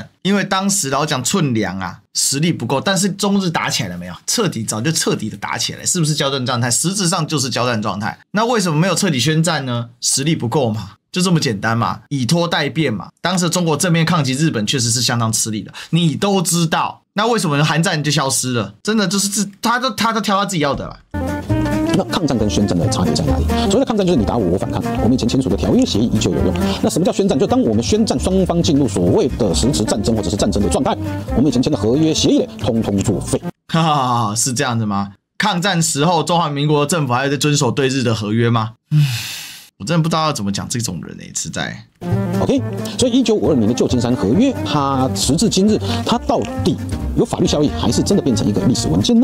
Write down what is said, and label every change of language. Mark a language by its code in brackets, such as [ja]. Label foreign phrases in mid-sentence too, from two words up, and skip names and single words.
[zh] 因為當時老講寸糧啊，實力不夠。但是中日打起來了沒有？早就徹底的打起來了，是不是交戰狀態？實質上就是交戰狀態。那為什麼沒有徹底宣戰呢？實力不夠嘛，就這麼簡單嘛，以拖待變嘛。當時中國正面抗擊日本確實是相當吃力的，你都知道。那為什麼韓戰就消失了？真的就是他都挑他自己要的了。那抗戰跟宣戰的差別在哪裡？所謂的抗戰就是你打我，我反抗。我們以前簽署的條約協議依舊有用。那什麼叫宣戰？就當我們宣戰，雙方進入所謂的實質戰爭或者是戰爭的狀態，我們以前簽的合約協議呢，通通作廢。是這樣子嗎？抗戰時候，中華民國政府還有在遵守對日的合約嗎？我真的不知道要怎麼講這種人實在。OK， 所以1952年的舊金山合約，它時至今日，它到底有法律效益，還是真的變成一個歷史文件呢？